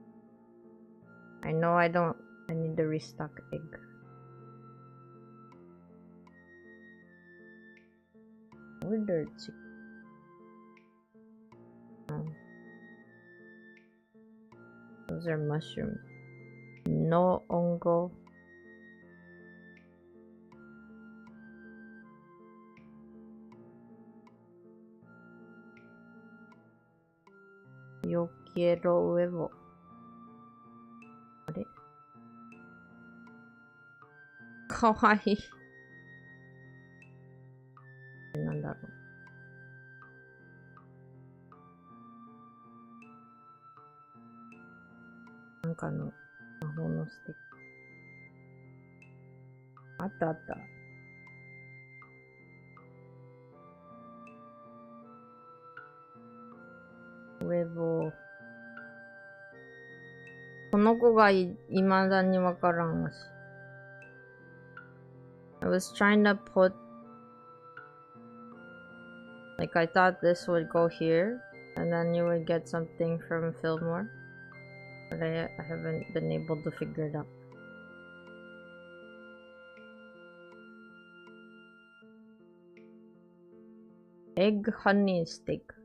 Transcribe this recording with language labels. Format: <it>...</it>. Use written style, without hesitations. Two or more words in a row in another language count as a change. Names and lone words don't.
<en>I know I don't. I need to restock egg. Order chicken. Oh. Those are mushrooms.</en> <es>No ongo. Yo quiero huevo.</es> <ja>あれかわいい。なんだろう。なんかの魔法のスティック。あったあった。ウェボ。この子が未だにわからんし。</ja> <en>I was trying to put Like I thought this would go here, and then you would get something from Fillmore. But I haven't been able to figure it out. Egg honey steak.</en>